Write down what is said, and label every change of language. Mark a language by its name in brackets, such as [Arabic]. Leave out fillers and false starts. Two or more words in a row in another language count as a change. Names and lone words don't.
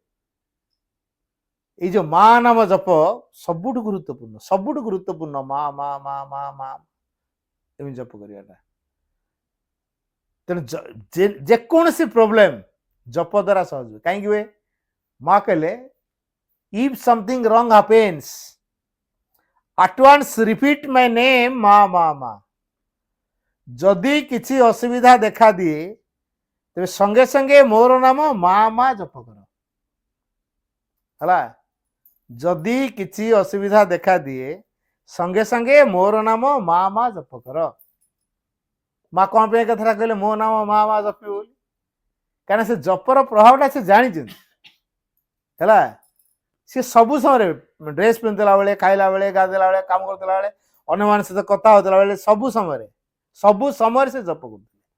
[Odia] ଏଇ ଯୋଉ ମା ନାମ ଜପ ସବୁଠୁ ଗୁରୁତ୍ୱପୂର୍ଣ୍ଣ ମା ମା ମା ମା ମା ଏମିତି ଜପ କରିବାଟା ତେଣୁ ଯେକୌଣସି ପ୍ରୋବ୍ଲେମ ଜପ ଦ୍ୱାରା ସହଜ ହୁଏ କାହିଁକି ହୁଏ ମା କହିଲେ [English] If something wrong happens at once repeat my name [Odia] ମା ମା ମା ଯଦି କିଛି ଅସୁବିଧା ଦେଖା ଦିଏ ତେବେ ସଙ୍ଗେ ସଙ୍ଗେ ମୋର ନାମ ମା ମା ଜପ କର ହେଲା ଯଦି କିଛି ଅସୁବିଧା ଦେଖା ଦିଏ ସଙ୍ଗେ ସଙ୍ଗେ ମୋର ନାମ ମା ମା ଜପ କର ମା କ'ଣ ପାଇଁ କଥାଟା କହିଲେ ମୋ ନାମ ମା ମା ଜପିବ ବୋଲି କାରଣ ସେ ଜପର ପ୍ରଭାବଟା ସେ ଜାଣିଛନ୍ତି ହେଲା ସେ ସବୁ ସମୟରେ ଡ୍ରେସ୍ ପିନ୍ଧୁଥିଲା ବେଳେ ଖାଇଲା ବେଳେ ଗାଧେଇଲା ବେଳେ କାମ କରୁଥିଲା ବେଳେ ଅନ୍ୟମାନଙ୍କ ସହିତ କଥା ହଉଥିଲା ବେଳେ ସବୁ ସମୟରେ ସେ ଜପ କରୁଥିଲେ